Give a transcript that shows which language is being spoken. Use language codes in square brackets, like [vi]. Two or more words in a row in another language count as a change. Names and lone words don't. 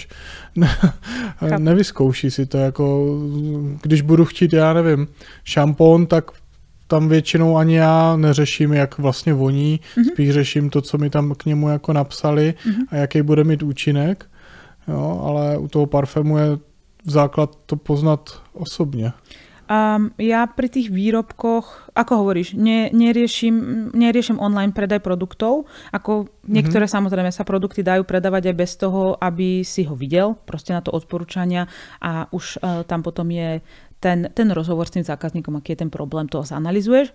[cs] Nevyzkouší si to, jako když budu chtít, já nevím, šampon, tak tam většinou ani já neřeším, jak vlastně voní, spíš řeším to, co mi tam k němu jako napsali a jaký bude mít účinek, jo? Ale u toho parfému je základ to poznat osobně. [sk] Ja pri tých výrobkoch, ako hovoríš, neriešim online predaj produktov, ako niektoré samozrejme sa produkty dajú predávať aj bez toho, aby si ho videl, proste na to odporúčania a už tam potom je ten rozhovor s tým zákazníkom, aký je ten problém, to zanalyzuješ.